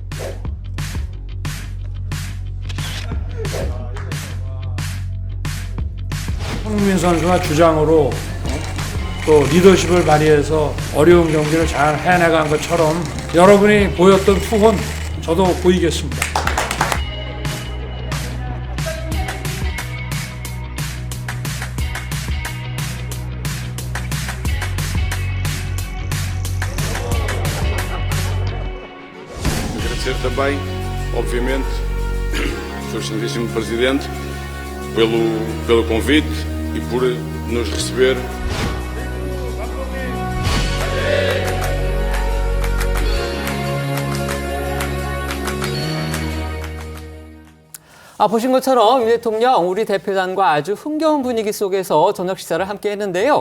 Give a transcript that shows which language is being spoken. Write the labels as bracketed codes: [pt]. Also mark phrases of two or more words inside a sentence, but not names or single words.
[ko] 손흥민 선수가 주장으로 또 리더십을 발휘해서 어려운 경기를 잘 해내간 것처럼 여러분이 보였던 투혼 저도 보이겠습니다. [pt] Agradecer também, obviamente, ao Sr. Excelentíssimo Presidente pelo convite e por nos receber. [ko] 보신 것처럼 윤 대통령 우리 대표단과 아주 흥겨운 분위기 속에서 저녁 식사를 함께 했는데요.